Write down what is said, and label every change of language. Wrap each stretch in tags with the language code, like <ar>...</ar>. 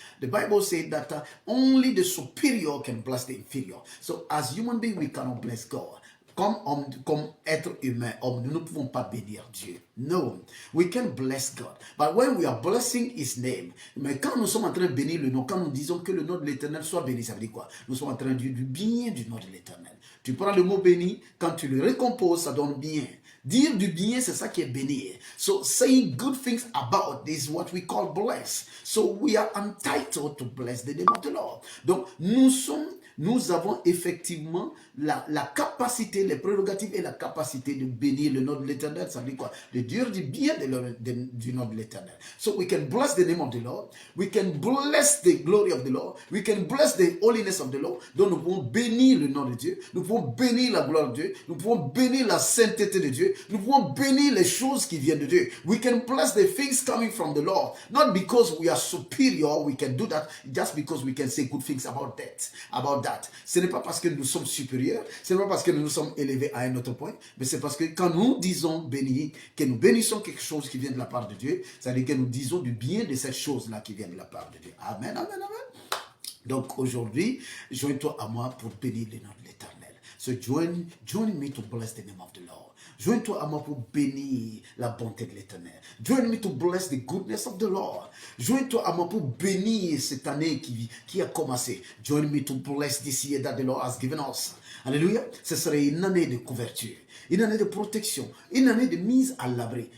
<en>The Bible says that only the superior can bless the inferior. So as human beings we cannot bless God.</en> <fr>Comme être humain, nous ne pouvons pas bénir Dieu.</fr> <en>No, we can bless God. But when we are blessing his name,</en> <fr>mais quand nous sommes en train de bénir le nom, quand nous disons que le nom de l'Éternel soit béni, ça veut dire quoi? Nous sommes en train de dire du bien du nom de l'Éternel. Tu prends le mot béni, quand tu le recomposes, ça donne bien. Dire du bien, c'est ça qui est bénir.</fr> <en>So saying good things about this is what we call bless. So we are entitled to bless the name of the Lord.</en> <fr>Donc nous avons effectivement la capacité, les prérogatives et la capacité de bénir le nom de l'Éternel. Ça veut dire quoi? De dire du bien du nom de l'Éternel.</fr> <en>So we can bless the name of the Lord. We can bless the glory of the Lord. We can bless the holiness of the Lord.</en> <fr>Donc nous pouvons bénir le nom de Dieu. Nous pouvons bénir la gloire de Dieu. Nous pouvons bénir la sainteté de Dieu. Nous pouvons bénir les choses qui viennent de Dieu.</fr> <en>We can bless the things coming from the Lord. Not because we are superior, we can do that. Just because we can say good things about that.</en> <fr>Ce n'est pas parce que nous sommes supérieurs, ce n'est pas parce que nous nous sommes élevés à un autre point, mais c'est parce que quand nous disons bénir, que nous bénissons quelque chose qui vient de la part de Dieu, c'est-à-dire que nous disons du bien de cette chose-là qui vient de la part de Dieu. Amen, amen, amen. Donc aujourd'hui, joins-toi à moi pour bénir le nom de l'Éternel.</fr> <en>So join me to bless the name of the Lord.</en> <fr>Joins-toi à moi pour bénir la bonté de l'Éternel.</fr> <en>Join me to bless the goodness of the Lord.</en> <fr>Joins-toi à moi pour bénir cette année qui a commencé.</fr> <en>Join me to bless this year that the Lord has given us. Alléluia.</en> <fr>Ce serait une année de couverture, une année de protection, une année de mise à l'abri.</fr>